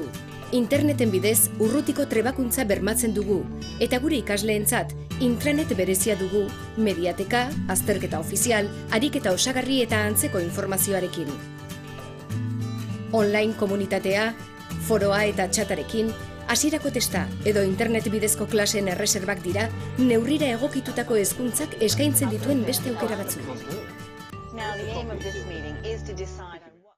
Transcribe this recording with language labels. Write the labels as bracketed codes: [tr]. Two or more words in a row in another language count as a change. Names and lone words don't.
[eu] Interneten bidez urrutiko trebakuntza bermatzen dugu, eta gure ikasleentzat intranet berezia dugu, mediateka, azterketa ofizial, ariketa osagarri eta antzeko informazioarekin. Online komunitatea, foroa eta txatarekin, hasierako testa edo internet bidezko klaseen erreserbak dira, neurrira egokitutako hezkuntzak eskaintzen dituen beste aukera batzuk. [en] Now, the aim of this meeting is to decide on